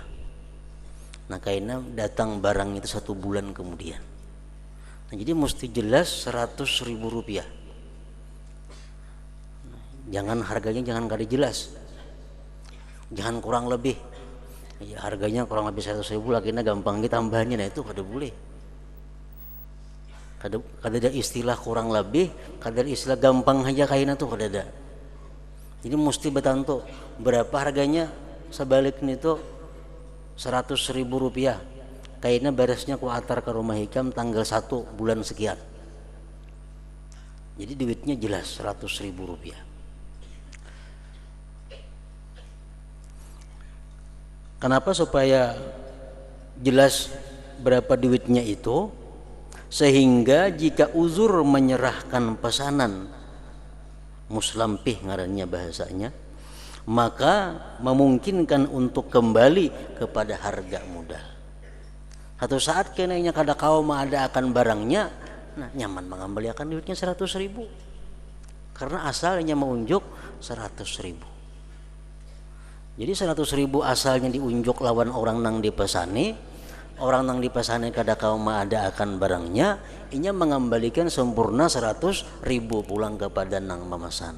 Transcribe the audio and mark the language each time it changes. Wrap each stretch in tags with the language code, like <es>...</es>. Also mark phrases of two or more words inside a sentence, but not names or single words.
<bjn>Nah kayaknya datang barang itu 1 bulan kemudian.</bjn> <id>Nah, jadi mesti jelas 100.000 rupiah. Jangan harganya jangan kali jelas, jangan kurang lebih. Ya, harganya kurang lebih 100.000, akhirnya gampang ditambahannya.</id> <bjn>Nah itu kada boleh. Kada ada istilah kurang lebih, kada ada istilah gampang aja kayaknya tuh kada ada. Jadi mesti betantu berapa harganya sebaliknya itu 100.000 rupiah. Kayaknya beresnya ku atar ke rumah hikam tanggal 1 bulan sekian.</bjn> <id>Jadi duitnya jelas 100.000 rupiah. Kenapa? Supaya jelas berapa duitnya itu, sehingga jika uzur menyerahkan pesanan, muslampih ngarannya bahasanya, maka memungkinkan untuk kembali kepada harga modal.</id> <bjn>Satu saat kenanya kada kau ada akan barangnya, nah nyaman mengambil akan duitnya 100.000 karena asalnya mengunjuk 100.000. Jadi 100.000 asalnya diunjuk lawan orang nang dipesani, orang nang dipesani kada kau ada akan barangnya, inya mengembalikan sempurna 100.000 pulang kepada nang memesan.</bjn>